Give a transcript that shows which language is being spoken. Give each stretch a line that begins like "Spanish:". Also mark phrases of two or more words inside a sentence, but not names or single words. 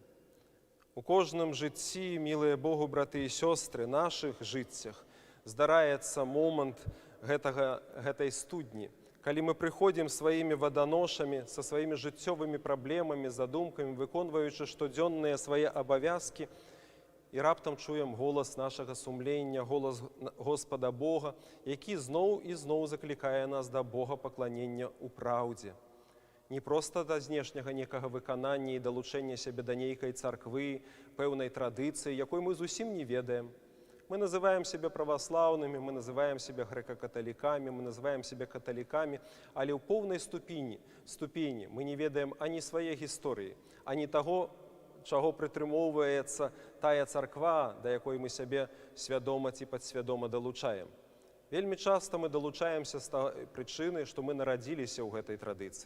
Belarusian: У кожным жыцці, мілыя Богу, браты і сёстры, нашых жыццях здараецца момант гэтай студні, калі мы прыходзім сваімі ваданошамі, са сваімі жыццёвымі праблемамі, задумкамі, выконваючы штодзённыя свае абавязкі, і раптам чуем голас нашага сумлення, голас Господа Бога, які зноў і зноў заклікае нас да богапакланення ў праўдзе. Не проста да знешняга некага выканання і далучэння сябе да нейкай царквы, пэўнай традыцыі, якой мы зусім не ведаем.
Russian: Мы называем себя православными, мы называем себя
Belarusian: грэка-каталікамі,
Russian: мы называем себя
Belarusian: каталікамі, але ў поўнай ступені мы не ведаем ані свае гісторыі, ані таго, чаго прытрымоўваецца тая царква, да якой мы сябе свядома ці падсвядома далучаем. Вельмі часта мы далучаемся з прычыны, што мы нарадзіліся ў гэтай традыцыі.